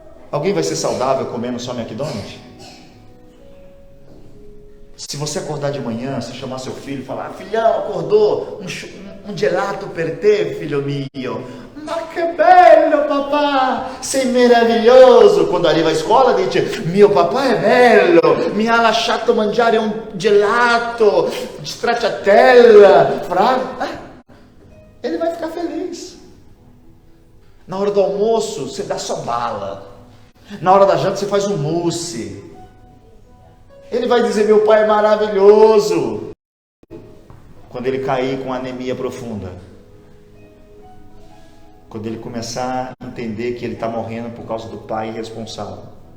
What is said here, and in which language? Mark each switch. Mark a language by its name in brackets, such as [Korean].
[Portuguese] Alguém vai ser saudável comendo só McDonald's? Se você acordar de manhã, se chamar seu filho e falar: filhão, acordou? [Italian] Um gelato per te, filho mio. Ma que bello, papà! Sei meraviglioso! Quando arriva [Portuguese] à escola [Italian] dice: mio papà è bello, mi ha lasciato mangiare un gelato di stracciatella. [Portuguese] Ele vai ficar feliz. Na hora do almoço, você dá só bala. Na hora da janta, você faz um mousse. Ele vai dizer: meu pai é maravilhoso. Quando ele cair com anemia profunda, quando ele começar a entender que ele está morrendo por causa do pai irresponsável.